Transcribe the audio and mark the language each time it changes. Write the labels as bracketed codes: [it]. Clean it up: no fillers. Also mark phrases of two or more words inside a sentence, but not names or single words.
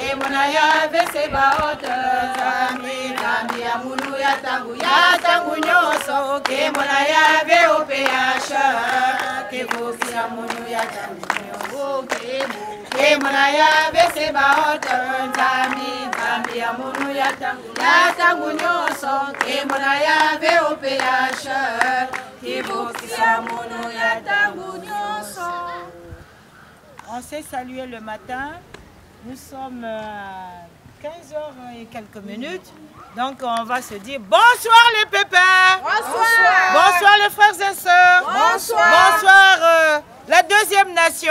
[kg] mona ya vese baoto Zambi zambi ya munu ya tangu nyoso ke mona ya ve OPH ke boki ya munu ya tangu nyoso ke mona ya vese baoto Zambi ya munu ya tangu nyoso ke mona ya ve OPH ke boki ya munu ya tangu nyoso. [fr] On s'est salué le matin. Nous sommes à 15h et quelques minutes. Donc on va se dire bonsoir les pépins. Bonsoir. Bonsoir les frères et sœurs. Bonsoir. Bonsoir la deuxième nation.